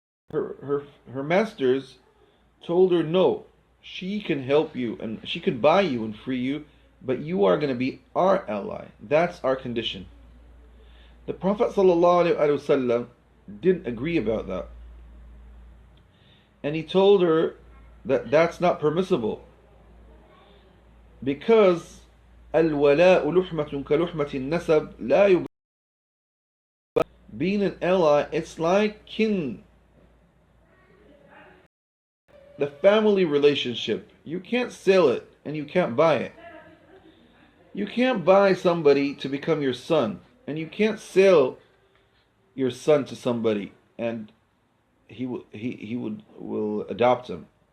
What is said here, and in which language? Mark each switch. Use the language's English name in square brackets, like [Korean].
[English] Her masters told her no, she can help you and she can buy you and free you, but you are going to be our ally. That's our condition. The Prophet ﷺ didn't agree about that, and he told her That's not permissible. Because [Arabic] الولاء لحمة كلحمة النسب لا يبقى. [English] Being an ally, it's like kin, the family relationship. You can't sell it and you can't buy it. You can't buy somebody to become your son, and you can't sell your son to somebody and he will adopt him.